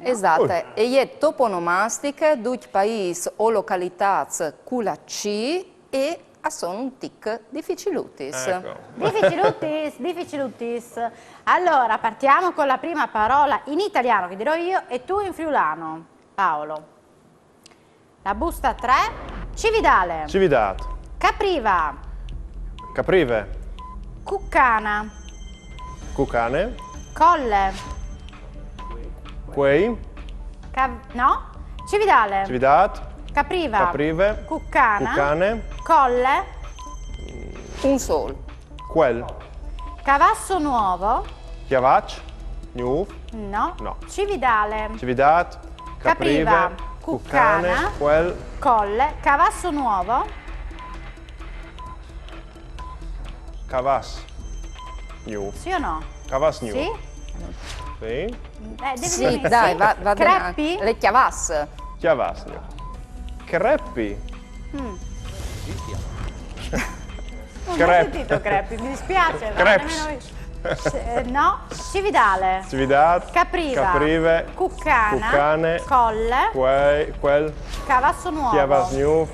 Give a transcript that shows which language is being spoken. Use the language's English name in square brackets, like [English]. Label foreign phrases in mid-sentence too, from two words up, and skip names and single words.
[Italian] Esatto, e è toponomastica, due paesi o località con la C e sono un tic difficilutis. Ecco. Difficilutis. Allora, partiamo con la prima parola in italiano, che dirò io, e tu in friulano, Paolo. La busta 3, Cividale. Cividato. Capriva. Caprive. Cuccana. Cucane. Colle. Quei. No? Cividale. Cividat. Capriva. Caprive. Cuccana. Cucane. Colle. Un sol. Quel. Cavasso nuovo. Chiavac. Gnuv. No. No. Cividale. Cividat. Capriva. Caprive. Cuccana. Cucane. Quel. Colle. Cavasso nuovo. Cavas. Gnuv. Sì o no? Cavas Gnuv. Sì? Sì. Devi Sì, dirmi dai, sì. va Creppi? bene. Le chiavasse. Chiavas Gnuv. Creppi. Non ho Crep. sentito creppi, mi dispiace. Creps. No, Cividale. Cividat. Capriva. Caprive. Cuccana. Cucane. Colle. Quel. Cavasso nuovo. Chiavas Gnuv.